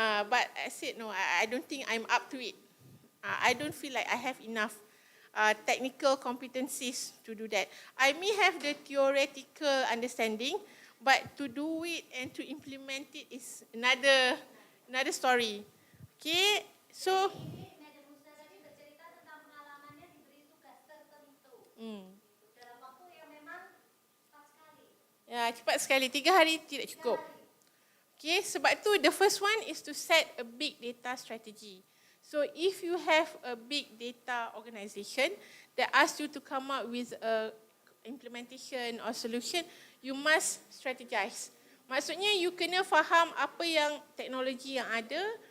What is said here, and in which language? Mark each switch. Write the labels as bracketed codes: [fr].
[en] But I said no, I don't think I'm up to it. I don't feel like I have enough technical competencies to do that. I may have the theoretical understanding, but to do it and to implement it is another story. Okay, so [id] Madam Husna tadi bercerita tentang pengalamannya diberi tugas tertentu dalam waktu yang memang cepat sekali. Ya, cepat sekali. 3 hari tidak cukup. [en] Okay, [ms] sebab tu [en] the first one is to set a big data strategy. So if you have a big data organization that asks you to come up with a implementation or solution, you must strategize. [ms] Maksudnya you kena faham apa yang teknologi yang ada,